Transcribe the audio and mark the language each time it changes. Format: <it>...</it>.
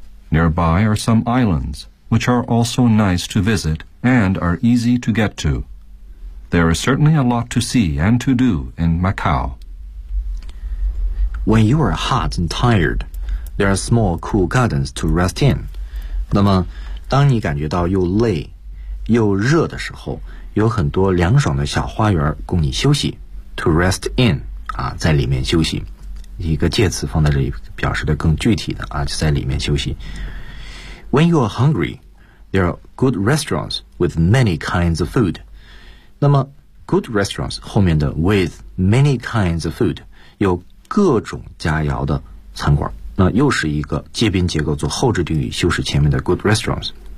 <en>Nearby are some islands. Which are also nice to visit and are easy to get to. There is certainly a lot to see and to do in Macau. When you are hot and tired, there are small cool gardens to rest in.</en> <zh>那么，当你感觉到又累又热的时候，有很多凉爽的小花园供你休息。</zh> <en>To rest in,</en> <zh>啊，在里面休息。一个介词放在这里表示的更具体的啊，就在里面休息。</zh> <en>When you are hungry, there are good restaurants with many kinds of food.</en> <zh>那么 good restaurants 后面的</zh> <en>with many kinds of food</en> <zh>有各种佳肴的餐馆，那又是一个介宾结构做后置定语修饰前面的 good restaurants.</zh>